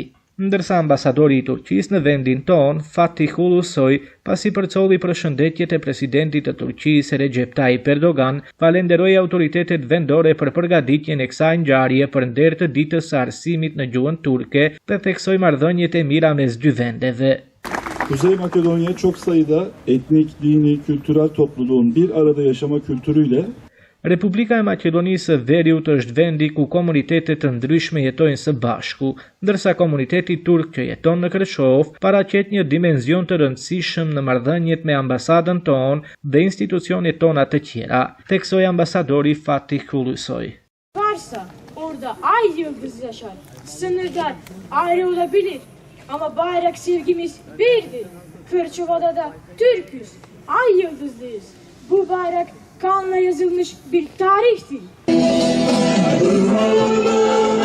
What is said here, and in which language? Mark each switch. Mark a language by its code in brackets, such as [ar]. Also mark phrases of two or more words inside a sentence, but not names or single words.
[sq] Ndërsa ambasadori i Turqisë në vendin ton, Fatih Ulusoy, pasi përcolli përshëndetjet e presidentit të Turqisë Recep Tayyip Erdogan, falenderoi autoritetet vendore për përgatitjen e kësaj ngjarje për nder të ditës së arsimit në gjuhën turke dhe theksoi marrëdhëniet e mira mes dy vendeve. [tr] Kuzey Makedonya çok sayıda etnik, dini, kültürel topluluğun bir arada yaşama kültürüyle [sq] Republika e Maqedonisë së Veriut është vendi ku komunitete të ndryshme jetojnë së bashku, ndërsa komuniteti turk që jeton në Kërçovë paraqet një dimenzion të rëndësishëm në marrëdhëniet me ambasadën tonë dhe institucionet tona të tjera, theksoi ambasadori Fatih Ulusoy. [tr] Varsa orada ay yıldız yaşar, sınırlar ayrı olabilir ama bayrak sevgimiz birdir. Kırçova'da da Türk'üz, ay yıldızlıyız. Bu bayrak kanla yazılmış bir tarihtir.